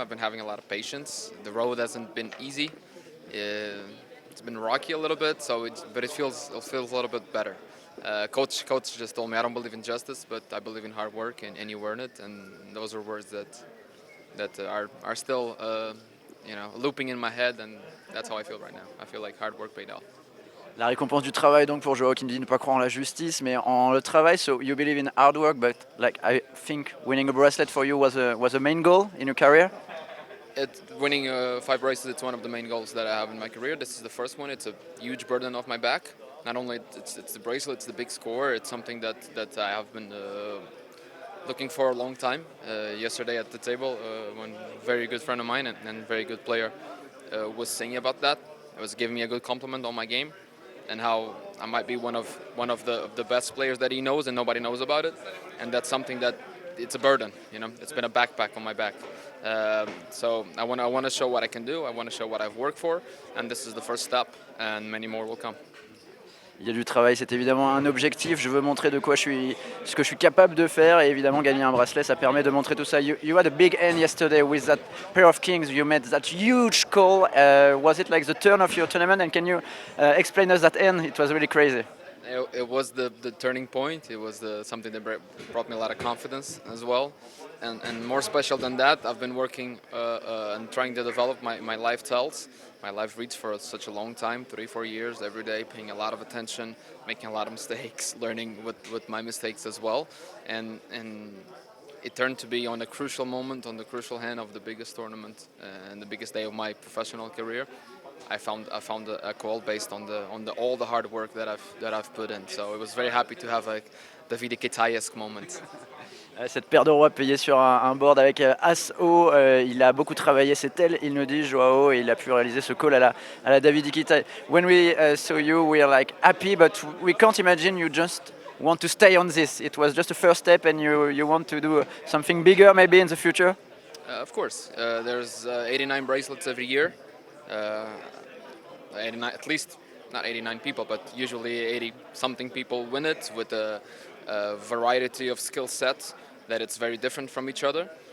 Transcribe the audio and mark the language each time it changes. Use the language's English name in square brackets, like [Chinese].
[English] I've been having a lot of patience. The road hasn't been easy. It's been rocky a little bit, but it feels a little bit better. Coach just told me I don't believe in justice, but I believe in hard work and you earn it. And those are words that are still looping in my head, and that's how I feel right now. I feel like hard work paid off. [French] La récompense du travail donc pour Joao qui ne dit ne pas croire en la justice, mais en le travail. [English] So you believe in hard work, but like I think winning a bracelet for you was a main goal in your career. Winning 5 races, it's one of the main goals that I have in my career. This is the first one. It's a huge burden off my back. Not only it's the bracelet, it's the big score. It's something that I have been looking for a long time. Yesterday at the table, one very good friend of mine and very good player was saying about that. It was giving me a good compliment on my game and how I might be one of the best players that he knows and nobody knows about it. And that's something that it's a burden, It's been a backpack on my back. So I want to show what I can do. I want to show what I've worked for, and this is the first step, and many more will come. [French] Il y a du travail, c'est évidemment un objectif. Je veux montrer ce que je suis capable de faire, et évidemment gagner un bracelet, ça permet de montrer tout ça. [English] You had a big end yesterday with that pair of kings. You made that huge call. Was it like the turn of your tournament? And can you explain us that end? It was really crazy. It was the turning point. It was something that brought me a lot of confidence as well. And more special than that, I've been working and trying to develop my life tells, my life reads for such a long time, 3-4 years, every day, paying a lot of attention, making a lot of mistakes, learning with my mistakes as well. And it turned to be on a crucial moment, on the crucial hand of the biggest tournament and the biggest day of my professional career. I found a call based on all the hard work that I've put in. So I was very happy to have a Davide Ketaesque moment. [French] Cette paire de rois payée sur un board avec As-Haut, il a beaucoup travaillé, c'est elle, il nous dit, Joao, et il a pu réaliser ce call à la David Ikita. [English] When we saw you, we are like happy, but we can't imagine you just want to stay on this. It was just a first step and you want to do something bigger maybe in the future? Of course, there's 89 bracelets every year. 89, at least, not 89 people, but usually 80 something people win it with a variety of skill sets that it's very different from each other.